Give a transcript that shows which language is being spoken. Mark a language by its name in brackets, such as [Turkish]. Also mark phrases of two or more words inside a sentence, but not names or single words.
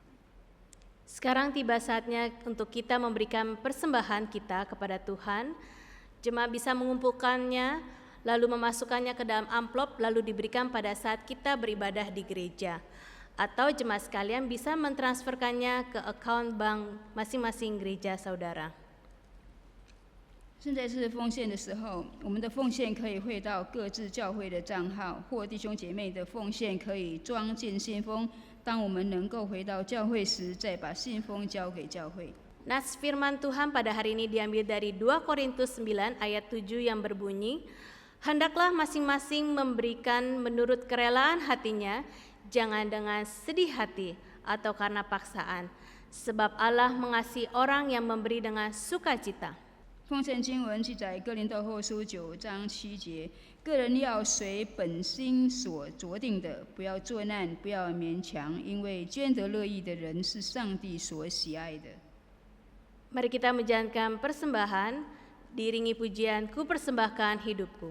[Indonesian] Sekarang tiba saatnya untuk kita memberikan persembahan kita kepada Tuhan. Jemaat bisa mengumpulkannya, lalu memasukkannya ke dalam amplop, lalu diberikan pada saat kita beribadah di gereja. Atau jemaat sekalian bisa mentransferkannya ke account bank masing-masing gereja saudara. [Chinese] 现在是奉献的时候，我们的奉献可以汇到各自教会的账号，或弟兄姐妹的奉献可以装进信封， 当我们能够回到教会时，再把信封交给教会。 [Indonesian] Nas firman Tuhan pada hari ini diambil dari 2 Korintus 9 ayat 7 yang berbunyi, hendaklah masing-masing memberikan menurut kerelaan hatinya, jangan dengan sedih hati atau karena paksaan, sebab Allah mengasihi orang yang memberi dengan sukacita. [Chinese] 奉献经文记载哥林多后书9章7节，个人要随本心所酌定的，不要作难，不要勉强，因为捐得乐意的人是上帝所喜爱的。 [Indonesian] Mari kita menjalankan persembahan, diiringi pujian, ku persembahkan hidupku.